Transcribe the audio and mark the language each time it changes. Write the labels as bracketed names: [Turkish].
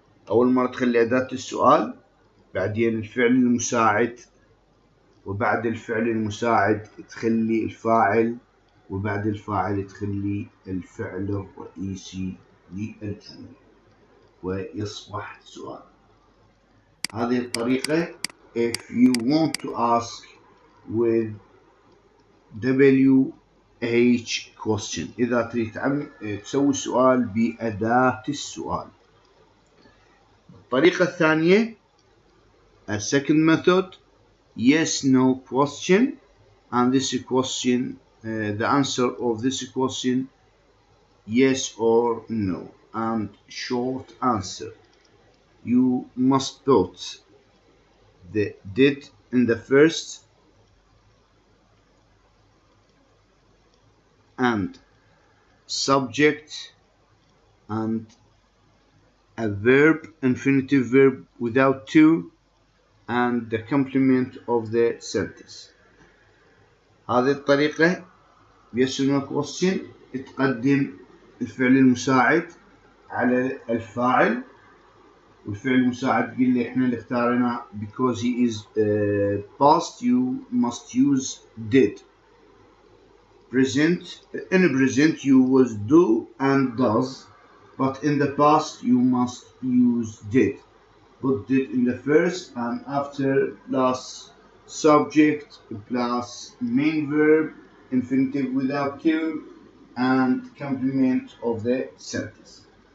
[Arabic] أول مرة تخلي أداة السؤال، بعدين الفعل المساعد، وبعد الفعل المساعد تخلي الفاعل، وبعد الفاعل تخلي الفعل الرئيسي للجملة ويصبح سؤال. هذه الطريقة [English] if you want to ask with WH question، [Arabic] إذا تريد تسوي سؤال بأداة السؤال. الطريقة الثانية [English] a second method yes no question, and this question the answer of this question yes or no and short answer. You must put the did in the first and subject and a verb, infinitive verb without to and the complement of the sentence. [Arabic] هذه الطريقة [English] yes or no question [Arabic] تقدم الفعل المساعد على الفاعل، والفعل المساعد قلنا احنا اللي اختارنا [English] because he is past you must use did. Present, in present you was do and does, but in the past you must use did. Put did in the first and after last subject plus main verb, infinitive without to, and complement of the sentence.